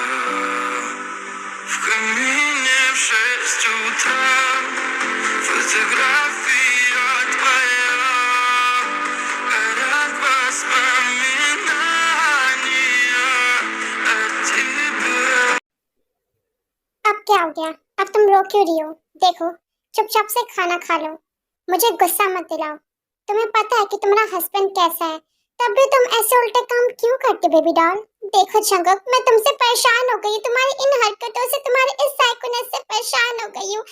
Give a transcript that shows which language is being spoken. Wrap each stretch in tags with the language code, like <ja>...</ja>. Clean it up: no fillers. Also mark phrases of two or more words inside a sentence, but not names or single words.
<ru>В камине в 6 утра, фотография твоя, горят воспоминания о тебе.</ru> <hi>अब क्या हो गया? अब तुम रो क्यों रही हो? देखो, चुपचाप से खाना खा लो, मुझे गुस्सा मत दिलाओ। तुम्हें पता है कि तुम्हारा हस्बैंड कैसा है, तब भी तुम ऐसे उल्टे काम क्यों करते</hi> <en>baby doll?</en> <hi>देखो जंगक, मैं तुमसे परेशान हो गई हूँ, तुम्हारी इन हरकतों से, तुम्हारे इस साइकोनेस से परेशान हो गई हूँ।</hi>